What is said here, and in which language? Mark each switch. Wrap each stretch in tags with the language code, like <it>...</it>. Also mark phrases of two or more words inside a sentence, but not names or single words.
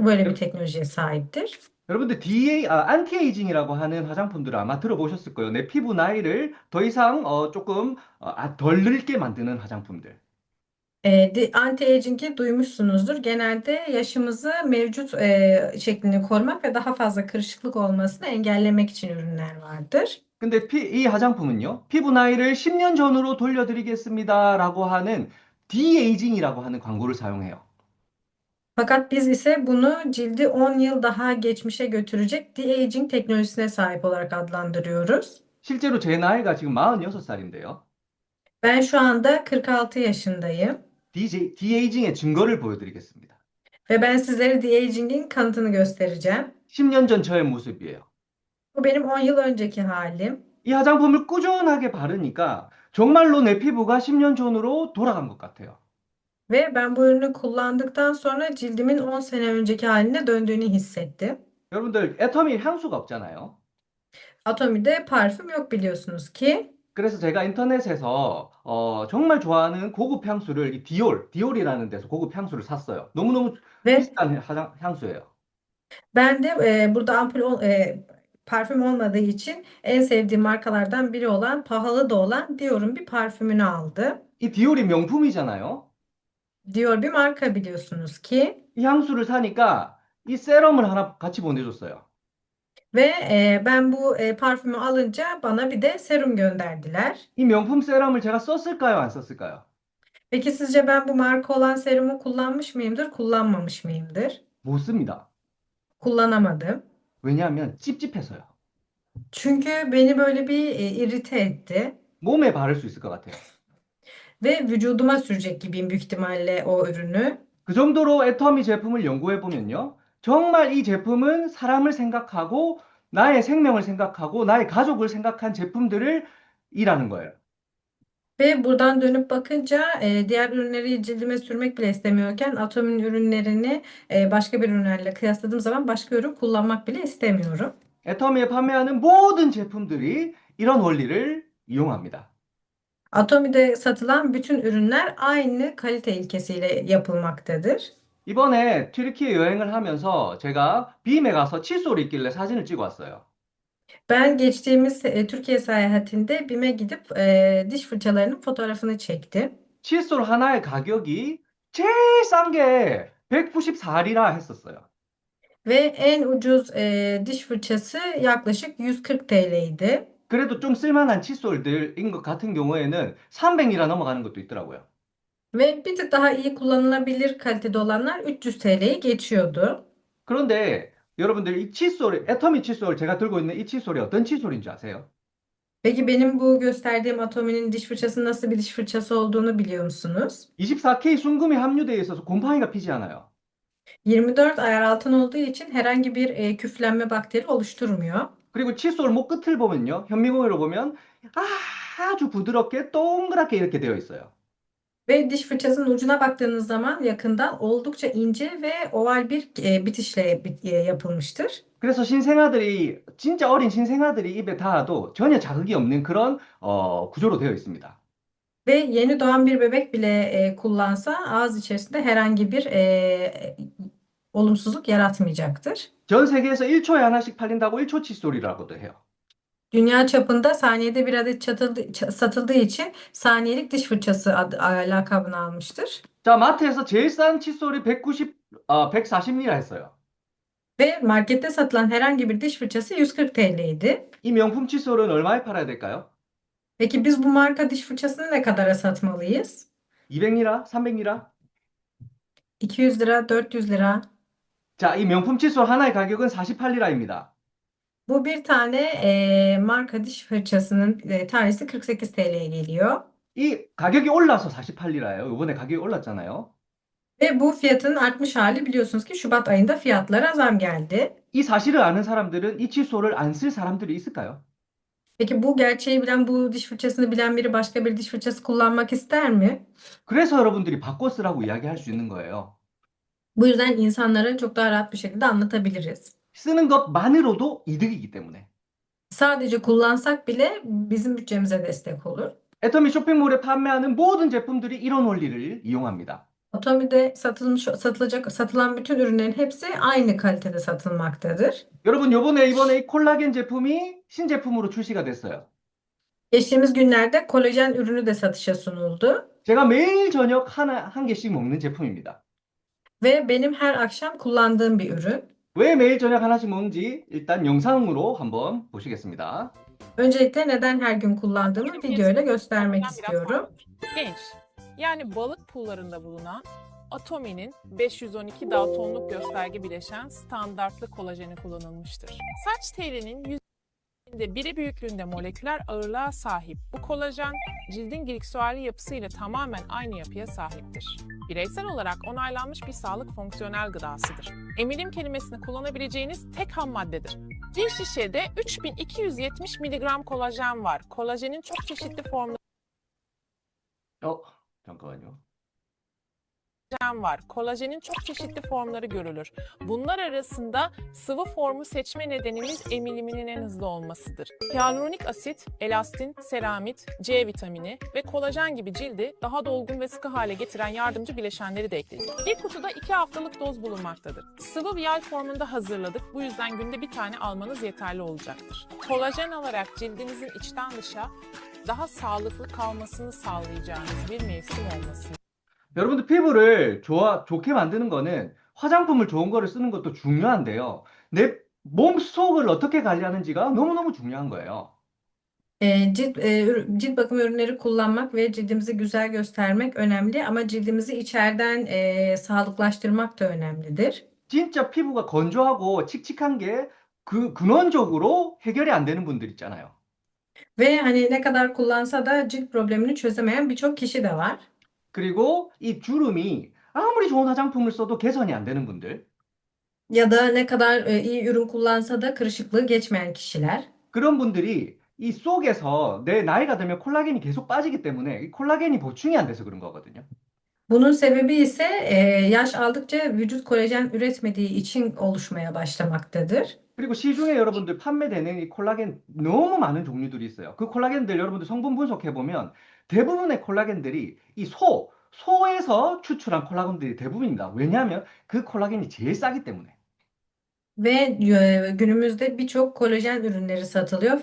<tr>Böyle bir</tr> <ko>여-</ko> <tr>teknolojiye sahiptir.</tr> <ko>여러분들 안티에이징이라고 하는 화장품들을 아마 들어보셨을 거예요. 내 피부 나이를 더 이상 조금 덜 늙게 만드는 화장품들.</ko> <tr>Anti-aging'i duymuşsunuzdur. Genelde yaşımızı mevcut şeklinde korumak ve daha fazla kırışıklık olmasını engellemek için ürünler vardır.</tr> <ko>근데 이 화장품은요, 피부 나이를 10년 전으로 돌려드리겠습니다라고 하는 디에이징이라고 하는 광고를 사용해요.</ko> <tr>Fakat biz ise bunu cildi 10 yıl daha geçmişe götürecek de-aging teknolojisine sahip olarak adlandırıyoruz.</tr> <ko>실제로 제 나이가 지금 46살인데요.</ko> <tr>Ben şu anda 46 yaşındayım</tr> <ko>디에이징의 증거를 보여드리겠습니다.</ko> <tr>ve ben sizlere de-aging'in kanıtını göstereceğim.</tr> <ko>10년 전 저의 모습이에요.</ko> <tr>Bu benim 10 yıl önceki halim.</tr> <ko>이 화장품을 꾸준하게 바르니까 정말로 내 피부가 10년 전으로 돌아간 것 같아요.</ko> <tr>Ve ben bu ürünü kullandıktan sonra cildimin 10 sene önceki haline döndüğünü hissettim.</tr> <ko>여러분들, 애터미 향수가 없잖아요.</ko> <tr>Atomi'de parfüm yok biliyorsunuz ki.</tr> <ko>그래서 제가 인터넷에서 정말 좋아하는 고급 향수를 이 디올이라는 데서 고급 향수를 샀어요. 너무너무</ko> <tr>Ve</tr> <ko>비싼 향수예요.</ko> <tr>ben de burada parfüm olmadığı için en sevdiğim markalardan biri olan pahalı da olan Dior'un bir parfümünü aldım.</tr> <ko>이 디올이 명품이잖아요.</ko> <tr>Dior bir marka biliyorsunuz ki.</tr> <ko>이 향수를 사니까 이 세럼을 하나 같이 보내줬어요.</ko> <tr>Ve ben bu parfümü alınca bana bir de serum gönderdiler.</tr> <ko>이 명품 세럼을 제가 썼을까요? 안 썼을까요?</ko> <tr>Peki sizce ben bu marka olan serumu kullanmış mıyımdır, kullanmamış mıyımdır?</tr> <ko>못 씁니다.</ko> <tr>Kullanamadım.</tr> <ko>왜냐하면 찝찝해서요.</ko> <tr>Çünkü beni böyle bir irite etti.</tr> <ko>몸에 바를 수 있을 것 같아요.</ko> <tr>Ve vücuduma sürecek gibiyim büyük ihtimalle o ürünü.</tr> <ko>그 정도로 애터미 제품을 연구해 보면요. 정말 이 제품은 사람을 생각하고 나의 생명을 생각하고 나의 가족을 생각한 제품들을 이라는 거예요.</ko> <tr>Ve buradan dönüp bakınca diğer ürünleri cildime sürmek bile istemiyorken Atom'un ürünlerini başka bir ürünlerle kıyasladığım zaman başka ürün kullanmak bile istemiyorum.</tr> <ko>애터미에 판매하는 모든 제품들이 이런 원리를 이용합니다.</ko> <tr>Atomi'de satılan bütün ürünler aynı kalite ilkesiyle yapılmaktadır.</tr> <ko>이번에 튀르키예 여행을 하면서 제가 빔에 가서 칫솔이 있길래 사진을 찍어 왔어요.</ko> <tr>Ben geçtiğimiz Türkiye seyahatinde BİM'e gidip diş fırçalarının fotoğrafını çektim.</tr> <ko>칫솔 하나의 가격이 제일 싼 게 194리라 했었어요.</ko> <tr>Ve en ucuz diş fırçası yaklaşık 140 TL'ydi.</tr> <ko>그래도 좀 쓸만한 칫솔들인 것 같은 경우에는 300리라 넘어가는 것도 있더라고요.</ko> <tr>Ve bir tık daha iyi kullanılabilir kalitede olanlar 300 TL'yi geçiyordu.</tr> <ko>그런데 여러분들 이 칫솔, 애터미 칫솔 제가 들고 있는 이 칫솔이 어떤 칫솔인 줄 아세요?</ko> <tr>Peki benim bu gösterdiğim Atomi'nin diş fırçasının nasıl bir diş fırçası olduğunu biliyor musunuz?</tr> <ko>24K 순금이 함유되어 있어서 곰팡이가 피지 않아요.</ko> <tr>24 ayar altın olduğu için herhangi bir küflenme bakteri oluşturmuyor.</tr> <ko>그리고 칫솔 목 끝을 보면요. 현미경으로 보면 아주 부드럽게 동그랗게 이렇게 되어 있어요.</ko> <tr>Ve diş fırçasının ucuna baktığınız zaman yakından oldukça ince ve oval bir bitişle yapılmıştır.</tr> <ko>그래서 신생아들이 진짜 어린 신생아들이 입에 닿아도 전혀 자극이 없는 그런 구조로 되어 있습니다.</ko> <tr>Ve yeni doğan bir bebek bile kullansa ağız içerisinde herhangi bir olumsuzluk yaratmayacaktır.</tr> <ko>전 세계에서 1초에 하나씩 팔린다고 1초 칫솔이라고도 해요.</ko> <tr>Dünya çapında saniyede bir adet satıldığı için saniyelik diş fırçası lakabını almıştır.</tr> <ko>자, 마트에서 제일 싼 칫솔이 140리라 했어요.</ko> <tr>Ve markette satılan herhangi bir diş fırçası 140 TL'ydi.</tr> <ko>이 명품 칫솔은 얼마에 팔아야 될까요?</ko> <tr>Peki biz bu marka diş fırçasını ne kadara satmalıyız?</tr> <ko>200리라? 300리라?</ko> <tr>200 lira, 400 lira.</tr> <ko>자, 이 명품 칫솔 하나의 가격은 48리라입니다.</ko> <tr>Bu bir tane marka diş fırçasının tanesi 48 TL'ye geliyor.</tr> <ko>이 가격이 올라서 48리라예요. 이번에 가격이 올랐잖아요.</ko> <tr>Ve bu fiyatın artmış hali, biliyorsunuz ki Şubat ayında fiyatlara zam geldi.</tr> <ko>이 사실을 아는 사람들은 이 칫솔을 안 쓸 사람들이 있을까요?</ko> <tr>Peki bu gerçeği bilen, bu diş fırçasını bilen biri başka bir diş fırçası kullanmak ister mi?</tr> <ko>그래서 여러분들이 바꿔 쓰라고 이야기할 수 있는 거예요.</ko> <tr>Bu yüzden insanlara çok daha rahat bir şekilde anlatabiliriz.</tr> <ko>쓰는 것만으로도 이득이기 때문에.</ko> <tr>Sadece kullansak bile bizim bütçemize destek olur.</tr> <ko>애터미 쇼핑몰에 판매하는 모든 제품들이 이런 원리를 이용합니다.</ko> <tr>Atomi'de satılan bütün ürünlerin hepsi aynı kalitede satılmaktadır.</tr> <ko>여러분, 이번에 이 콜라겐 제품이 신제품으로 출시가 됐어요.</ko> <tr>Geçtiğimiz günlerde kolajen ürünü de satışa sunuldu</tr> <ko>제가 매일 저녁 한 개씩 먹는 제품입니다.</ko> <tr>ve benim her akşam kullandığım bir ürün.</tr> <ko>왜 매일 저녁 하나씩 먹는지 일단 영상으로 한번 보시겠습니다.</ko> <tr>Öncelikle neden her gün kullandığımı video ile göstermek Kolajen biraz istiyorum. farklıdır. Genç, yani balık pullarında bulunan Atomi'nin 512 daltonluk gösterge bileşen standartlı kolajeni kullanılmıştır. Saç telinin biri büyüklüğünde moleküler ağırlığa sahip bu kolajen, cildin gliksuari yapısıyla tamamen aynı yapıya sahiptir. Bireysel olarak onaylanmış bir sağlık fonksiyonel gıdasıdır. Emilim kelimesini kullanabileceğiniz tek ham maddedir. Bir şişede 3270 miligram kolajen var. Kolajenin çok çeşitli formları</tr> <ko>어, 잠깐만요.</ko> <tr>var. Kolajenin çok çeşitli formları görülür. Bunlar arasında sıvı formu seçme nedenimiz emiliminin en hızlı olmasıdır. Hyaluronik asit, elastin, seramit, C vitamini ve kolajen gibi cildi daha dolgun ve sıkı hale getiren yardımcı bileşenleri de ekledik. Bir kutuda 2 haftalık doz bulunmaktadır. Sıvı vial formunda hazırladık. Bu yüzden günde bir tane almanız yeterli olacaktır. Kolajen alarak cildinizin içten dışa daha sağlıklı kalmasını sağlayacağınız bir mevsim olmasını</tr> <ko>여러분들 피부를 좋게 만드는 거는 화장품을 좋은 거를 쓰는 것도 중요한데요. 내 몸속을 어떻게 관리하는지가 너무너무 중요한 거예요.</ko> <tr>Cilt bakım ürünleri kullanmak ve cildimizi güzel göstermek önemli, ama cildimizi içeriden sağlıklaştırmak da önemlidir.</tr> <ko>진짜 피부가 건조하고 칙칙한 게 근원적으로 해결이 안 되는 분들 있잖아요.</ko> <tr>Ve hani ne kadar kullansa da cilt problemini çözemeyen birçok kişi de var.</tr> <ko>그리고 이 주름이 아무리 좋은 화장품을 써도 개선이 안 되는 분들.</ko> <tr>Ya da ne kadar iyi ürün kullansa da kırışıklığı geçmeyen kişiler.</tr> <ko>그런 분들이 이 속에서 내 나이가 들면 콜라겐이 계속 빠지기 때문에 이 콜라겐이 보충이 안 돼서 그런 거거든요.</ko> <tr>Bunun sebebi ise yaş aldıkça vücut kolajen üretmediği için oluşmaya başlamaktadır.</tr> <ko>그리고 시중에 여러분들 판매되는 이 콜라겐 너무 많은 종류들이 있어요. 그 콜라겐들 여러분들 성분 분석해 보면 대부분의 콜라겐들이 이 소에서 추출한 콜라겐들이 대부분입니다. 왜냐하면 그 콜라겐이 제일 싸기 때문에.</ko> <tr>Ve günümüzde birçok kolajen ürünleri satılıyor.</tr>